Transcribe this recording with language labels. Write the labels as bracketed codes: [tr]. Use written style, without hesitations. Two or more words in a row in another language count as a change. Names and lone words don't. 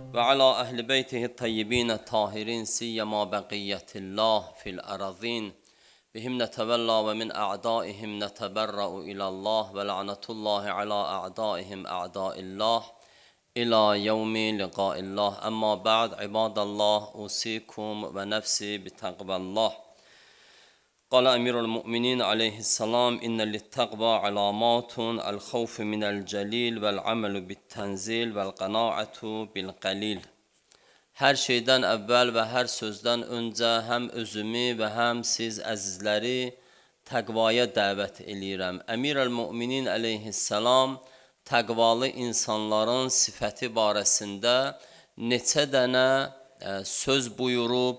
[ar] وعلى أهل بيته الطيبين الطاهرين سيما بقية الله في الأراضين بهم نتولى ومن أعدائهم نتبرأ إلى الله ولعنة الله على أعدائهم أعداء الله إلى يوم لقاء الله. أما بعد عباد الله أوصيكم ونفسي بتقوى الله. قال أمير المؤمنين عليه السلام إن للتقوى علامات الخوف من الجليل والعمل بالتنزيل والقناعة بالقليل. [az] Hər şeydən əvvəl və hər sözdən öncə həm özümü və həm siz əzizləri təqvaya dəvət eləyirəm. Əmir el-Müminin əleyhissalam təqvalı insanların sifəti barəsində neçə dənə söz buyurub.